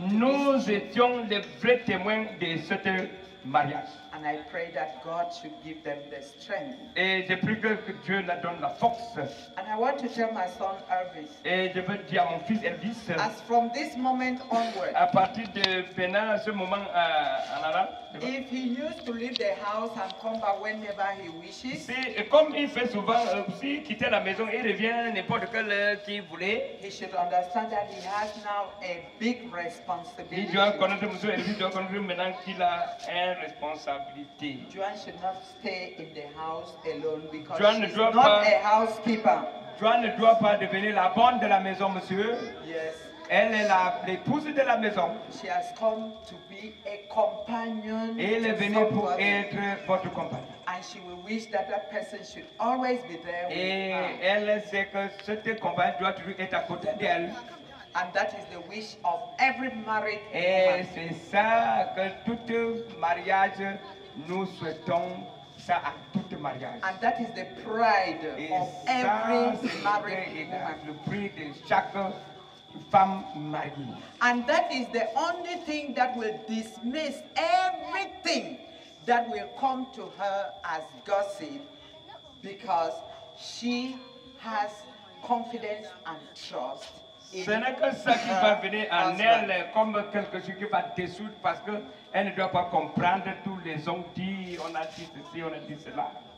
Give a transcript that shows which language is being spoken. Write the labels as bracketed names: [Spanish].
[French] nous étions les vrais témoins de ce mariage. [English] And I pray that God should give them the strength. [French] Et je prie que Dieu leur donne la force. [English] And I want to tell my son Elvis. [French] Et je veux dire à mon fils Elvis. [English] As from this moment onward. [French] À partir de maintenant, ce moment en avant. [English] If he used to leave the house and come back whenever he wishes. [French] Comme il fait souvent, s'il quittait la maison, il revient n'importe quelle heure qu'il voulait. [English] He should understand that he has now a big responsibility. [French] Il doit connaître, monsieur Elvis doit connaître maintenant qu'il a une responsabilité. [English] Joanne should not stay in the house alone because [French] Joanne [English] she's not a housekeeper. [French] Joanne ne doit pas devenir la bonne de la maison, monsieur. [English] Yes. [French] Elle est l'épouse de la maison. [English] She has come to be a companion. [French] Et elle est venue pour être votre compagnon. [English] And she will wish that that person should always be there with her. [French] Et elle sait que cette compagne doit toujours être à côté d'elle. [English] And that is the wish of every married [French] Et [English] woman. [French] c'est ça que tout mariage, nous souhaitons ça à tout mariage. [English] And that is the pride of every married woman. [French] Le prix de chaque femme mariée. [English] And that is the only thing that will dismiss everything that will come to her as gossip, because she has confidence and trust. [French] Ce n'est que ça qui va venir en elle comme quelque chose qui va dissoudre parce qu'elle ne doit pas comprendre tous les hommes dit, on a dit ceci, on a dit cela.